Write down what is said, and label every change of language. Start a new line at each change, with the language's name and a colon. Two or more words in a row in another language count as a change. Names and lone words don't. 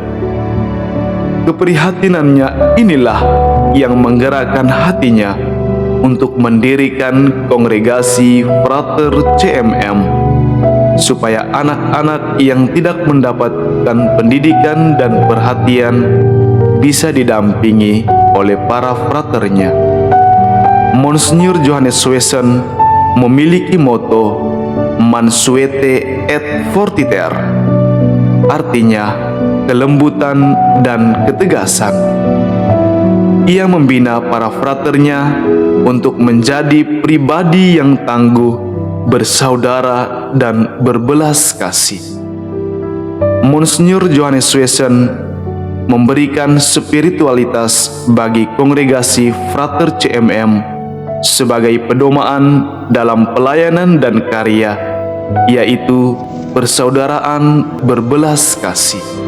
Indonesian: Keprihatinannya inilah yang menggerakkan hatinya untuk mendirikan Kongregasi Frater CMM, supaya anak-anak yang tidak mendapatkan pendidikan dan perhatian bisa didampingi oleh para fraternya. Monsignor Johannes Suessen memiliki moto
Latin: Mansuete et Fortiter,
Indonesian: artinya kelembutan dan ketegasan. Ia membina para fraternya untuk menjadi pribadi yang tangguh, bersaudara, dan berbelas kasih. Monsignor Johannes Suessen memberikan spiritualitas bagi kongregasi Frater CMM sebagai pedomaan dalam pelayanan dan karya, yaitu persaudaraan berbelas kasih.